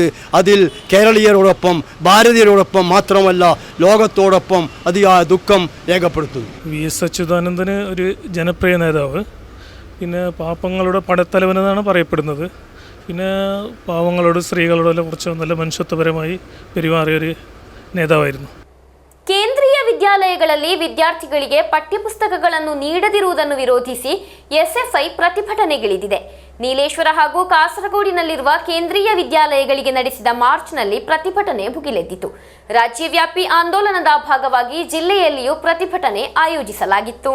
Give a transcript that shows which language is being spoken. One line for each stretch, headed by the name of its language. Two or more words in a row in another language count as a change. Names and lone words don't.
Malayalam: അതിൽ കേരളീയരോടൊപ്പം ഭാരതീയരോടൊപ്പം മാത്രമല്ല ലോകത്തോടൊപ്പം അതിയായ ദുഃഖം രേഖപ്പെടുത്തുന്നു. VS അച്യുതാനന്ദന് ഒരു ജനപ്രിയ നേതാവ്, പിന്നെ പാവങ്ങളുടെ പടത്തലവനെന്നാണ് പറയപ്പെടുന്നത്. പിന്നെ പാവങ്ങളോട് സ്ത്രീകളോടെല്ലാം കുറച്ച് നല്ല മനുഷ്യത്വപരമായി പെരുമാറിയൊരു നേതാവായിരുന്നു.
Kannada: ಕೇಂದ್ರೀಯ ವಿದ್ಯಾಲಯಗಳಲ್ಲಿ ವಿದ್ಯಾರ್ಥಿಗಳಿಗೆ ಪಠ್ಯಪುಸ್ತಕಗಳನ್ನು ನೀಡದಿರುವುದನ್ನು ವಿರೋಧಿಸಿ ಎಸ್ಎಫ್ಐ ಪ್ರತಿಭಟನೆಗಿಳಿದಿದೆ. ನೀಲೇಶ್ವರ ಹಾಗೂ ಕಾಸರಗೋಡಿನಲ್ಲಿರುವ ಕೇಂದ್ರೀಯ ವಿದ್ಯಾಲಯಗಳಿಗೆ ನಡೆಸಿದ ಮಾರ್ಚ್ನಲ್ಲಿ ಪ್ರತಿಭಟನೆ ಭುಗಿಲೆದ್ದಿತು. ರಾಜ್ಯವ್ಯಾಪಿ ಆಂದೋಲನದ ಭಾಗವಾಗಿ ಜಿಲ್ಲೆಯಲ್ಲಿಯೂ ಪ್ರತಿಭಟನೆ ಆಯೋಜಿಸಲಾಗಿತ್ತು.